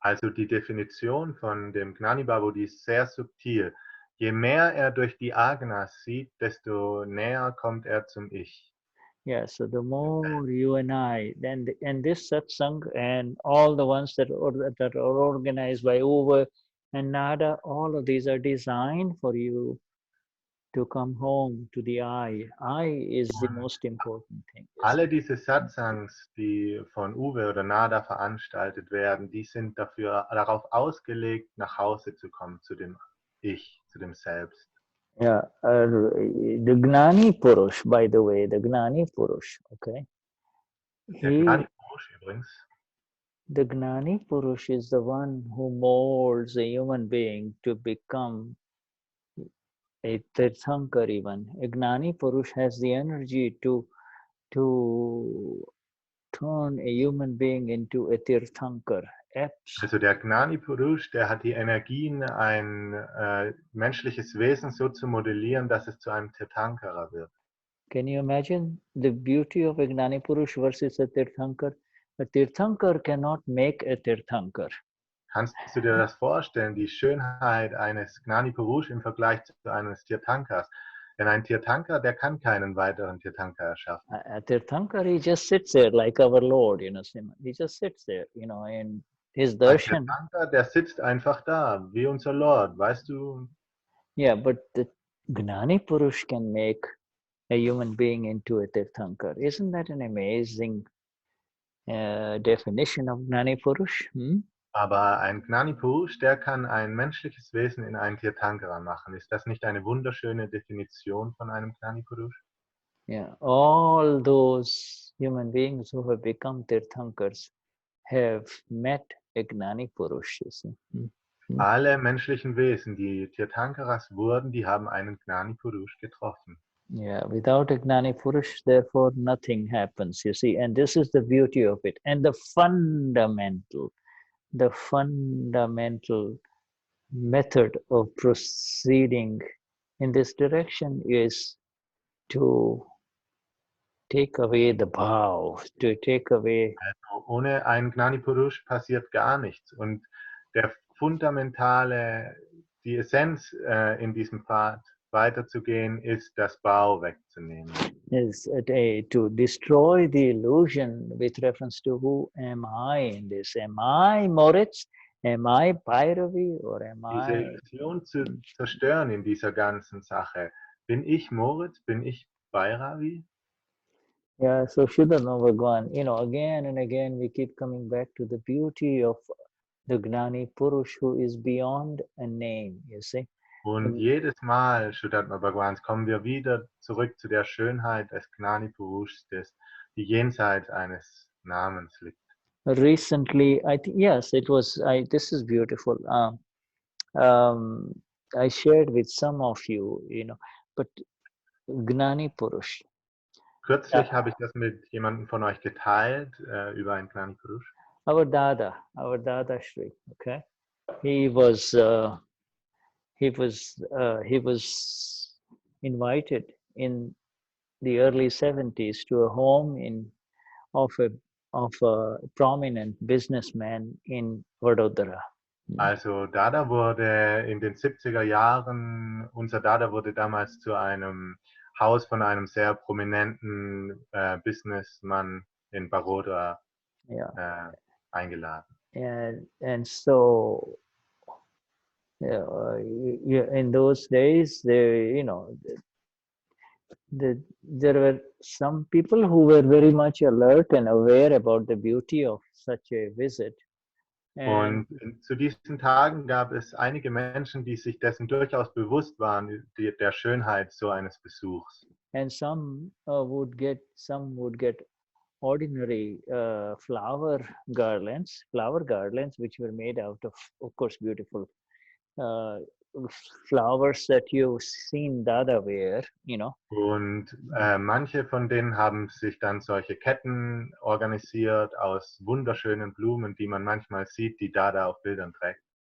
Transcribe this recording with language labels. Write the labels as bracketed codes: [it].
[de] Also die Definition von dem Gnani Bhavo, die ist sehr subtil. Je mehr er durch die Agnas sieht, desto näher kommt er zum Ich. [en] Yeah, so the more you and I, and this satsang and all the ones that are organized by Uwe and Nada, all of these are designed for you to come home to the I. I is the most important thing. [de] Alle diese Satsangs, die von Uwe oder Nada veranstaltet werden, die sind darauf ausgelegt, nach Hause zu kommen, zu dem Ich, zu dem Selbst. [en] Yeah, the Gnani Purush, by the way, the Gnani Purush, okay? [de] Der Gnani Purush übrigens. [en] The Gnani Purush is the one who molds a human being to become a Tirthankar even. A Gnani Purush has the energy to turn a human being into a Tirthankar. [de] Also der Gnani Purush, der hat die Energien, ein menschliches Wesen so zu modellieren, dass es zu einem Tirthankara wird. [en] Can you imagine the beauty of a Gnani Purush versus a Tirthankar? A Tirthankar cannot make a Tirthankar. [de] Kannst du dir das vorstellen, die Schönheit eines Gnani Purush im Vergleich zu eines Tirthankars? Denn ein Tirthankar, der kann keinen weiteren Tirthankar erschaffen. [en] A Tirthankar, he just sits there like our Lord, you know. He just sits there, you know, and his darshan. [de] Ein Tirthankar, der sitzt einfach da, wie unser Lord, weißt du? [en] Yeah, but the Gnani Purush can make a human being into a Tirthankar. Isn't that an amazing definition of Gnani Purush. [de] Aber ein Gnani Purush, der kann ein menschliches Wesen in ein Tirthankara machen. Ist das nicht eine wunderschöne Definition von einem Gnani Purush? [en] Yeah, all those human beings who have become Tirthankars have met a Gnani Purush. You see. [de] Alle menschlichen Wesen, die Tirthankaras wurden, die haben einen Gnani Purush getroffen. [en] Yeah, without a Gnani Purush, therefore nothing happens, you see. And this is the beauty of it. And the fundamental method of proceeding in this direction is to take away the bhav, to take away. [de] Also ohne einen Gnani Purush passiert gar nichts. Und die Essenz in diesem Pfad weiterzugehen, ist das Bhau wegzunehmen. [en] Is to destroy the illusion with reference to who am I in this? Am I Moritz? Am I Bhairavi? Or am [de] Diese [en] I? [de] Illusion zu zerstören in dieser ganzen Sache. Bin ich Moritz? Bin ich Bhairavi? [en] Yeah, so Shuddha Bhagwan, again and again we keep coming back to the beauty of the Gnani Purush who is beyond a name, you see. [de] Und jedes Mal, Vishuddhatma Bhagwans, kommen wir wieder zurück zu der Schönheit des Gnani Purushs, die jenseits eines Namens liegt. [en] Recently, I think, yes, it was, this is beautiful. I shared with some of you, but Gnani Purush. [de] Kürzlich habe ich das mit jemandem von euch geteilt, über einen Gnani Purush. [en] Our Ddaashri, okay? He was invited in the early 70s to a home of a prominent businessman in Vadodara. [de] Also Dada wurde in den 70er Jahren, unser Dada wurde damals zu einem Haus von einem sehr prominenten Businessman in Baroda eingeladen. [en] And so in those days, there were some people who were very much alert and aware about the beauty of such a visit. [de] Und zu diesen Tagen gab es einige Menschen, die sich dessen durchaus bewusst waren, der Schönheit so eines Besuchs. [en] And some would get ordinary flower garlands, which were made out of course, beautiful flowers that you've seen Dada wear, [de] Und manche von denen haben sich dann solche Ketten organisiert aus wunderschönen Blumen, die man manchmal sieht, die Dada auf Bildern trägt.